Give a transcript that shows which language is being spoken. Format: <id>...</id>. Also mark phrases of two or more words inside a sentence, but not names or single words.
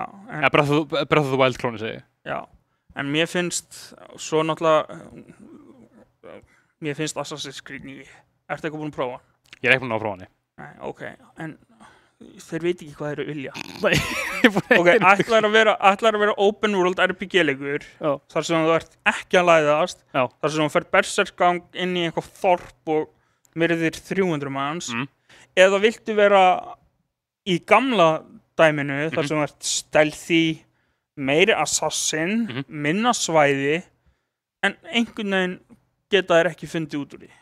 <is>Ja, Breath of the Wild-klóni, segi ég. Já, en mér finnst svo náttúrulega mér finnst Assassin's Creed 9. Ertu eitthvað búin að prófa? Ég er ekki búin að prófa hann. Nei, ok, en þeir veit ekki hvað þeir eru vilja. Ok, ætlar að vera</is> <en>open world</en> <is>RPG-leikur þar sem þú ert ekki að læðast, þar sem þú fer berserkgang inn í eitthvað þorp og myrðir 300 manns, eða viltu vera í gamla dæminu þar sem þú ert stealthy, meiri assassin, minna svæði, en einhvern veginn geta þær ekki fundið út úr því.</is>